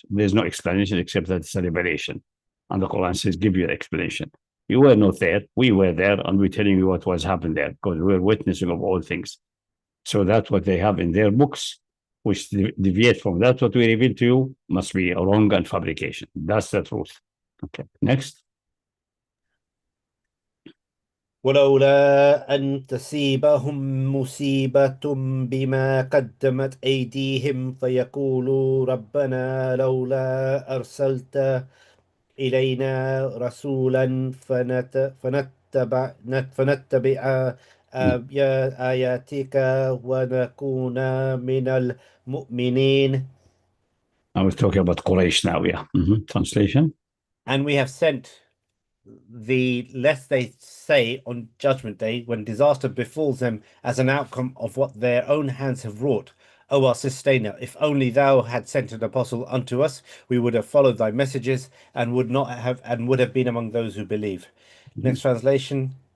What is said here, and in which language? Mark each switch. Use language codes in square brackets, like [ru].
[en] There's no explanation except that it's a revelation. And the Quran says, give you an explanation. You were not there. We were there, and we're telling you what was happened there because we're witnessing of all things. So that's what they have in their books, which deviate from that. What we reveal to you must be wrong and fabrication. That's the truth. Okay, next. [ar] ولولا أن تصيبهم مصيبة بما قدمت أيديهم فيقولوا ربنا لولا أرسلت إلينا رسولا فنتبع آياتك ونكون من المؤمنين. [en] I was talking about Quraysh now, yeah. Translation. And we have sent the lest they say on Judgment Day, when disaster befalls them as an outcome of what their own hands have wrought. O our sustainer, if only thou had sent an apostle unto us, we would have followed thy messages and would have been among those who believe. Next translation.